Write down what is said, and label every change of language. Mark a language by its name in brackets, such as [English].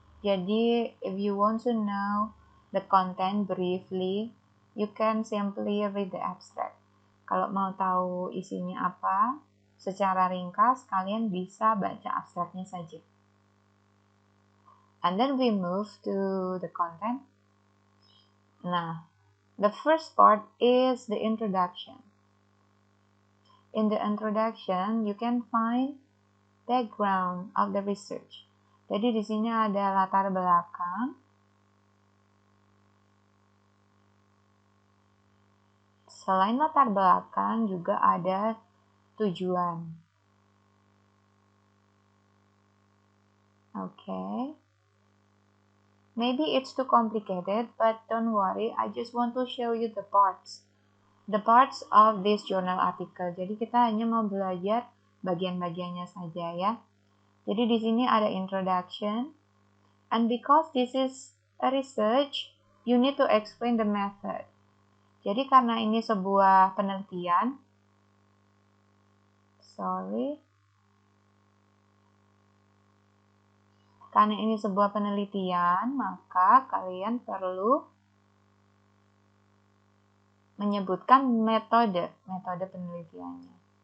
[English] Jadi, if you want to know the content briefly, you can simply read the abstract. [Indonesian] Kalau mau tahu isinya apa, secara ringkas, kalian bisa baca abstraknya saja. [English] And then we move to the content. Nah, the first part is the introduction. In the introduction, you can find background of the research. [Indonesian] Jadi di sini ada latar belakang. Selain latar belakang juga ada tujuan. [English] Okay. Maybe it's too complicated, but don't worry, I just want to show you the parts. The parts of this journal article. [Indonesian] Jadi kita hanya mau belajar bagian-bagiannya saja ya. Jadi di sini ada introduction. [English] And because this is a research, you need to explain the method. [Indonesian] Jadi karena ini sebuah penelitian, karena ini sebuah penelitian, maka kalian perlu menyebutkan metode penelitiannya.